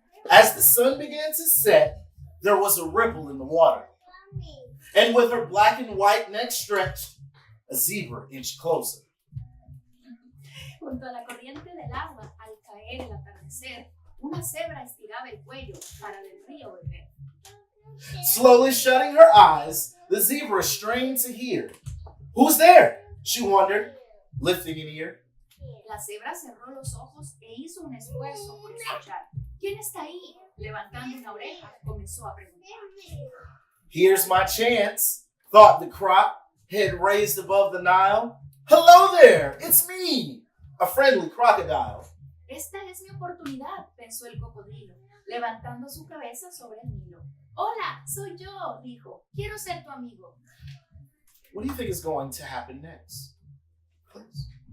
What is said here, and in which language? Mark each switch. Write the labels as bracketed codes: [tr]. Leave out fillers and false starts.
[en] As the sun began to set, there was a ripple in the water. And with her black and white neck stretched, a zebra inched closer. [es] Junto a la corriente del agua, al caer el atardecer, una cebra estiraba el cuello para del río beber. [en] Slowly shutting her eyes, the zebra strained to hear. Who's there? She wondered, lifting an ear. [es] La cebra cerró los ojos e hizo un esfuerzo por escuchar. ¿Quién está ahí? Levantando una oreja, comenzó a preguntar. [en] Here's my chance, thought the croc, head raised above the Nile. Hello there, it's me, a friendly crocodile. [es] Esta es mi oportunidad, pensó el cocodrilo, levantando su cabeza sobre el Nilo. Hola, soy yo, dijo. Quiero ser tu amigo. [en] What do you think is going to happen next? Please.